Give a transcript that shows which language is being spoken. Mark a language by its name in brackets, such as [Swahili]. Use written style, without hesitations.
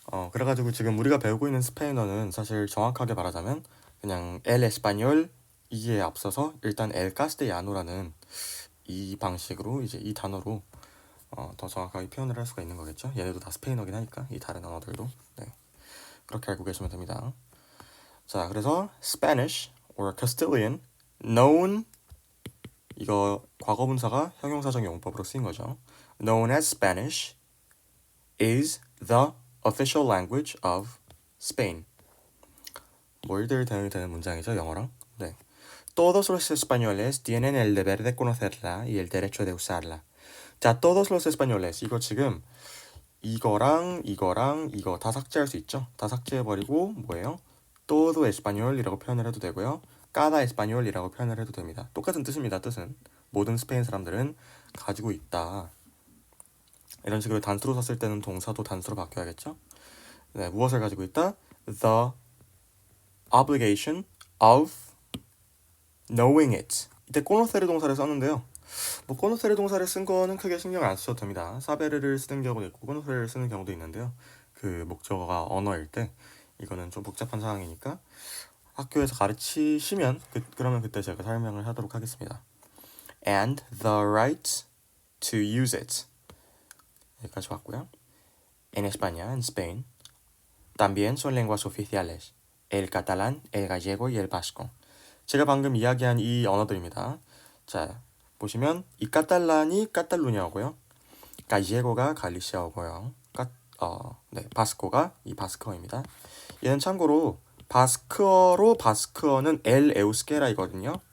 [Korean] 그래가지고 지금 우리가 배우고 있는 스페인어는 사실 정확하게 말하자면 그냥 El Español 이에 앞서서 일단 El Castellano라는 이 방식으로 이제 이 단어로 더 정확하게 표현을 할 수가 있는 거겠죠. 얘네도 다 스페인어긴 하니까 이 다른 언어들도. 네, 그렇게 알고 계시면 됩니다. 자, 그래서 [English] Spanish or Castilian, known, [Korean] 이거 과거분사가 형용사적 용법으로 쓰인 거죠. [English] Known as Spanish is the official language of Spain. [Korean] 뭘들 대응이 되는 문장이죠, 영어랑. 네. [Spanish] Todos los españoles tienen el deber de conocerla y el derecho de usarla. [Korean] 자, [Spanish] todos los españoles, [Korean] 이거 지금 이거랑 이거 다 삭제할 수 있죠. 다 삭제해버리고 뭐예요? todo español이라고 표현을 해도 되고요. cada español이라고 표현을 해도 됩니다. 똑같은 뜻입니다. 뜻은 모든 스페인 사람들은 가지고 있다. 이런 식으로 단수로 썼을 때는 동사도 단수로 바뀌어야겠죠. 네, 무엇을 가지고 있다? [English] The obligation of knowing it. [Korean] 이때 코노세르 동사를 썼는데요. 코노세르 동사를 쓴 거는 크게 신경 안 쓰셔도 됩니다. 사베르를 쓰는 경우도 있고 코노세르를 쓰는 경우도 있는데요. 그 목적어가 언어일 때 이거는 좀 복잡한 상황이니까 학교에서 가르치시면 그러면 그때 제가 설명을 하도록 하겠습니다. [English] And the right to use it. [Korean] 여기까지 봤고요. [Spanish] En España, en Spain, también son lenguas oficiales. El catalán, el gallego y el vasco. [Korean] 제가 방금 이야기한 이 언어들입니다. 자, 보시면 이 카탈란이 카탈루냐어고요. 갈리에고가 갈리시아어고요. 바스코가 이 바스커어입니다. 얘는 참고로 바스크어는 엘 에우스케라이거든요.